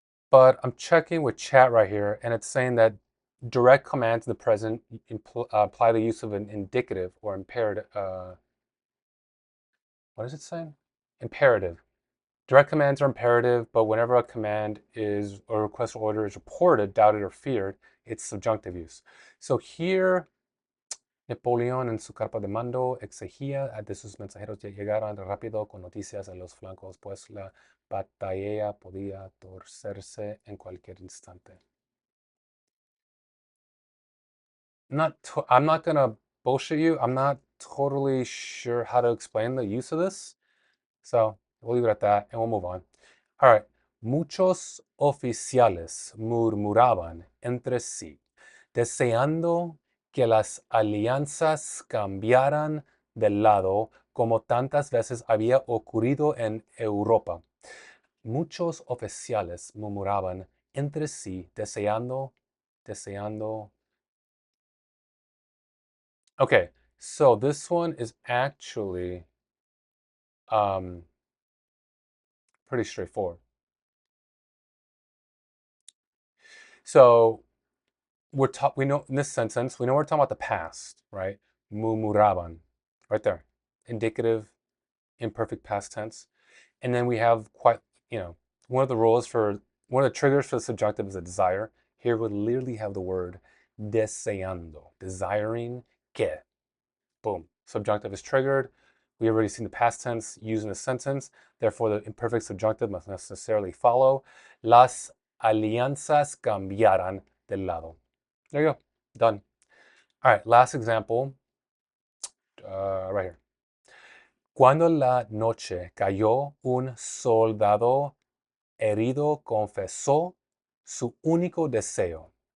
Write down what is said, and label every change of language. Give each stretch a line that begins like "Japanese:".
English: But I'm checking with chat right here, and it's saying that direct commands in the present apply the use of an indicative or imperative. What is it saying? Imperative. Direct commands are imperative, but whenever a command is or request or order is reported, doubted, or feared, it's subjunctive use. So here,
Spanish: Napoleón en su carta de mando exigía de sus mensajeros que llegaran rápido con noticias en los flancos, pues la batalla podía torcerse en cualquier instante.
English: I'm not gonna bullshit you. I'm not totally sure how to explain the use of this. So we'll leave it at that and we'll move on. All right.
Spanish: Muchos oficiales murmuraban entre sí, deseando que las alianzas cambiaran de lado como tantas veces había ocurrido en Europa. Muchos oficiales murmuraban entre sí, deseando.
English: Okay, so this one is actually pretty straightforward. So we know in this sentence, we know we're talking about the past, right? Murmuraban, right there. Indicative, imperfect past tense. And then we have one of the rules for, one of the triggers for the subjunctive is a desire. Here we literally have the word deseando, desiring que. Boom. Subjunctive is triggered. We already seen the past tense used in a sentence. Therefore, the imperfect subjunctive must necessarily follow.
Spanish: Las alianzas cambiaran de lado.
English: There you go. Done. All right, last example right here.
Spanish: Cuando la noche cayó, un soldado herido confesó su único deseo.